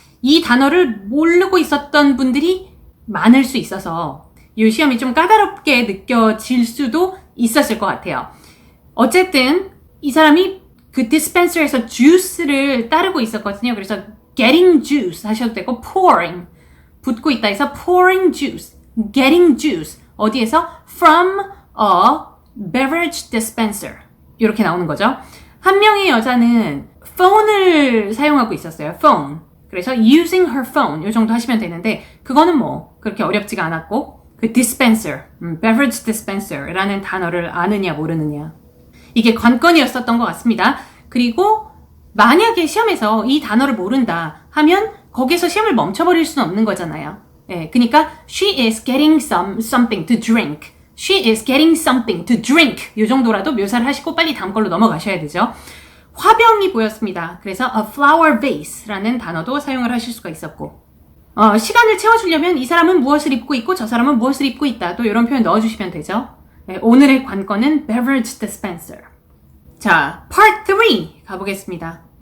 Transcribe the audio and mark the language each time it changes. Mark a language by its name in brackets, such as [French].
[Korean] 이 단어를 모르고 있었던 분들이 많을 수 있어서 이 시험이 좀 까다롭게 느껴질 수도 있었을 것 같아요. 어쨌든 이 사람이 그 dispenser에서 juice를 따르고 있었거든요. 그래서 [English] getting juice [Korean] 하셔도 되고 pouring 붓고 있다 해서 [English] pouring juice, getting juice [Korean] 어디에서? [English] from a beverage dispenser [Korean] 이렇게 나오는 거죠. 한 명의 여자는 phone을 사용하고 있었어요. phone. 그래서 [English] using her phone [Korean] 이 정도 하시면 되는데 그거는 뭐 그렇게 어렵지가 않았고 그 dispenser, beverage dispenser라는 단어를 아느냐 모르느냐. 이게 관건이었었던 것 같습니다. 그리고 만약에 시험에서 이 단어를 모른다 하면 거기서 시험을 멈춰버릴 수는 없는 거잖아요. 예, 그러니까 [English] she is getting something to drink. She is getting something to drink. [Korean] 이 정도라도 묘사를 하시고 빨리 다음 걸로 넘어가셔야 되죠. 화병이 보였습니다. 그래서 a flower vase라는 단어도 사용을 하실 수가 있었고 시간을 채워주려면 이 사람은 무엇을 입고 있고 저 사람은 무엇을 입고 있다. 또 이런 표현 넣어주시면 되죠. 네, 오늘의 관건은 beverage dispenser. 자, part 3 가보겠습니다.